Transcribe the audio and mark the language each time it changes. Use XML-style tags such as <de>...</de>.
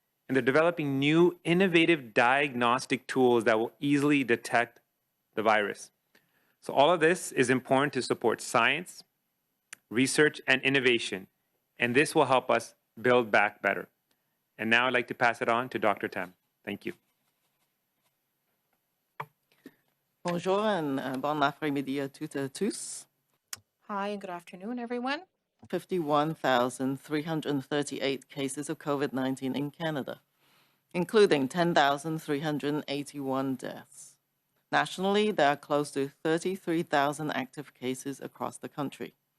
<en>And they're developing new innovative diagnostic tools that will easily detect the virus. So all of this is important to support science, research, and innovation. And this will help us build back better. And now I'd like to pass it on to Dr. Tam. Thank you.</en> <fr>Bonjour and bon après-midi à toutes et à tous.</fr> <en>Hi, and good afternoon, everyone. 51,338 cases of COVID-19 in Canada, including 10,381 deaths. Nationally, there are close to 33,000 active cases across the country.</en>